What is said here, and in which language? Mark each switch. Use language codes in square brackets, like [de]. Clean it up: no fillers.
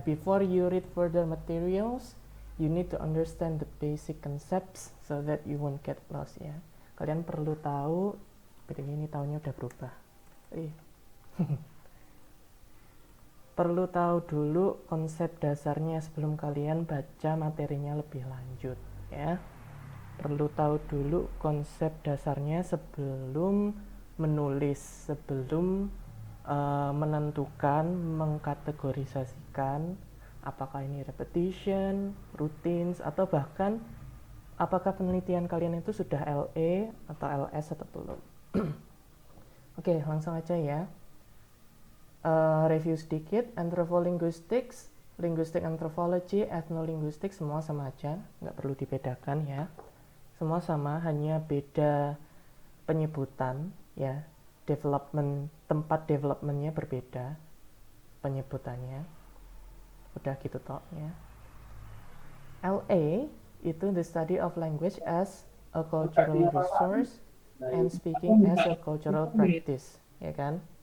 [en] Before you read further materials, you need to understand the basic concepts so that you won't get lost ya. [id] Kalian perlu tahu, ini tahunnya udah berubah. Perlu tahu dulu konsep dasarnya sebelum kalian baca materinya lebih lanjut ya. Perlu tahu dulu konsep dasarnya sebelum menulis, sebelum menentukan, mengkategorisasikan apakah ini repetition, routines, atau bahkan apakah penelitian kalian itu sudah LE atau LS atau belum. Oke, langsung aja ya. Review sedikit. Anthropolinguistics, linguistic anthropology, ethnolinguistics semua sama aja, nggak perlu dibedakan ya. Semua sama, hanya beda penyebutan ya. Tempat developmentnya berbeda penyebutannya. Udah gitu toh ya. [en] LA itu the study of language as a cultural resource and speaking as a cultural practice, [id] ya kan?